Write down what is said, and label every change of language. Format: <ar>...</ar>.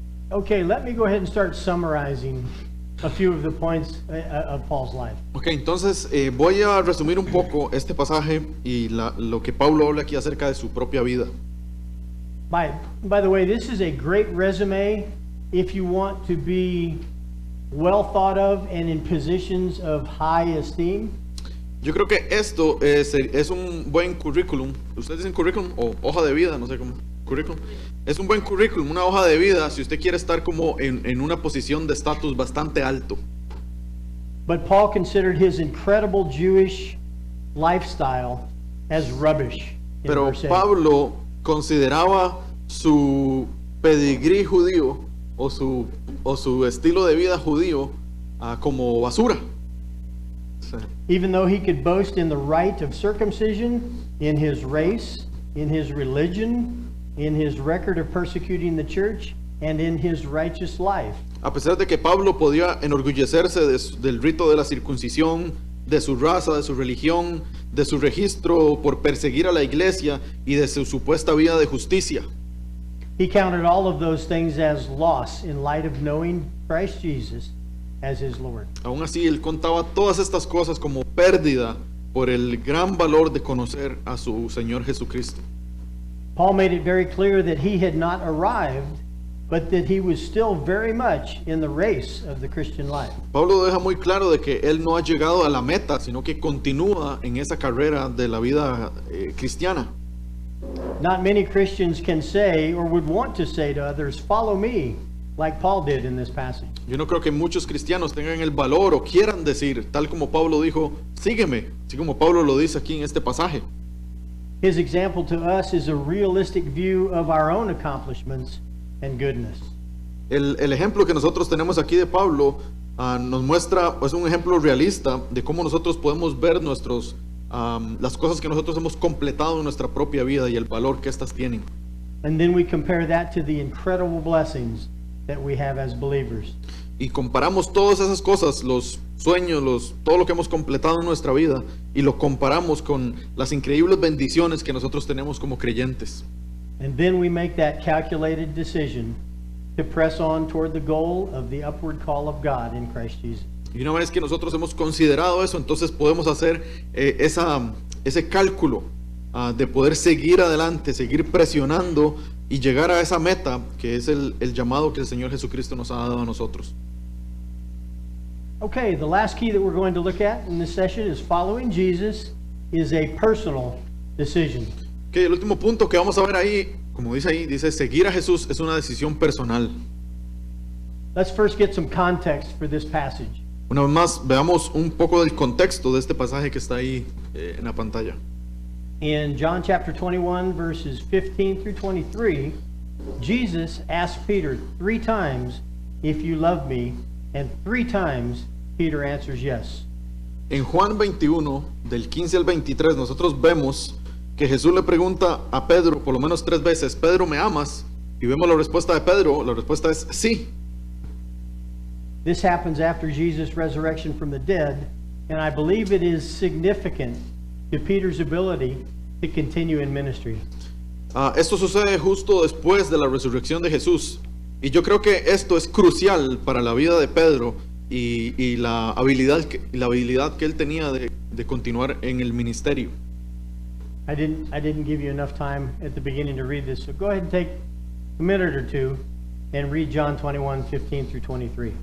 <en>Okay, let me go ahead and start summarizing a few of the points of Paul's life.</en> <es>Ok, entonces voy a resumir un poco este pasaje y lo que Pablo habla aquí acerca de su propia vida.</es> <en>By the way, this is a great resume if you want to be well thought of and in positions of high esteem.</en> <es>Yo creo que esto es un buen currículum. ¿Ustedes dicen currículum o hoja de vida? No sé cómo. Currículum. Es un buen currículum, una hoja de vida si usted quiere estar como en una posición de estatus bastante alto.</es> <en>But Paul considered his incredible Jewish lifestyle as rubbish. in</en> <es>Pero</es> <en>verse 8.</en> <es>Pablo consideraba su pedigrí judío o su estilo de vida judío como basura. O sea,</es> <en>Even though he could boast in the rite of circumcision, in his race, in his religion, in his record of persecuting the church, and in his righteous life.</en> <es>a pesar de que Pablo podía enorgullecerse del rito de la circuncisión, de su raza, de su religión, de su registro por perseguir a la iglesia y de su supuesta vida de justicia.</es> <en>He counted all of those things as loss in light of knowing Christ Jesus as his Lord.</en> <es>Aún así, él contaba todas estas cosas como pérdida por el gran valor de conocer a su Señor Jesucristo.</es> <en>Paul made it very clear that he had not arrived, but that he was still very much in the race of the Christian life.</en> <es>Pablo deja muy claro de que él no ha llegado a la meta, sino que continúa en esa carrera de la vida cristiana.</es> <en>Not many Christians can say or would want to say to others, "Follow me," like Paul did in this passage.</en> <es>Yo no creo que muchos cristianos tengan el valor o quieran decir, tal como Pablo dijo, sígueme, así como Pablo lo dice aquí en este pasaje.</es> <en>His example to us is a realistic view of our own accomplishments and goodness.</en> <es>El ejemplo que nosotros tenemos aquí de Pablo nos muestra, es un ejemplo realista de cómo nosotros podemos ver las cosas que nosotros hemos completado en nuestra propia vida y el valor que estas tienen.</es> <en>And then we compare that to the incredible blessings that we have as believers.</en> <es>y comparamos todas esas cosas, los sueños, todo lo que hemos completado en nuestra vida, y lo comparamos con las increíbles bendiciones que nosotros tenemos como creyentes.</es> <en>And then we make that calculated decision to press on toward the goal of the upward call of God in Christ Jesus.</en> <es>Y una vez que nosotros hemos considerado eso, entonces podemos hacer ese cálculo de poder seguir adelante, seguir presionando y llegar a esa meta que es el llamado que el Señor Jesucristo nos ha dado a nosotros.</es> <en>Okay, the last key that we're going to look at in this session is following Jesus is a personal decision.</en> <es>Okay, el último punto que vamos a ver ahí, como dice ahí, dice seguir a Jesús es una decisión personal.</es> <en>Let's first get some context for this passage.</en> <es>Una vez más, veamos un poco del contexto de este pasaje que está ahí en la pantalla.</es> <en>In John chapter 21, verses 15 through 23, Jesus asked Peter 3 times, "If you love me," and 3 times Peter answers yes.</en> <es>En Juan 21, del 15 al 23, nosotros vemos que Jesús le pregunta a Pedro por lo menos 3 veces, "Pedro, ¿me amas?" Y vemos la respuesta de Pedro, la respuesta es sí.</es> <en>This happens after Jesus' resurrection from the dead, and I believe it is significant to Peter's ability to continue in ministry.</en> <es>Esto sucede justo después de la resurrección de Jesús. Y yo creo que esto es crucial para la vida de Pedro y la habilidad que él tenía de continuar en el ministerio.</es> <en>I didn't give you enough time at the beginning to read this, so go ahead and take a minute or two and read John 21, 15 through 23.</en>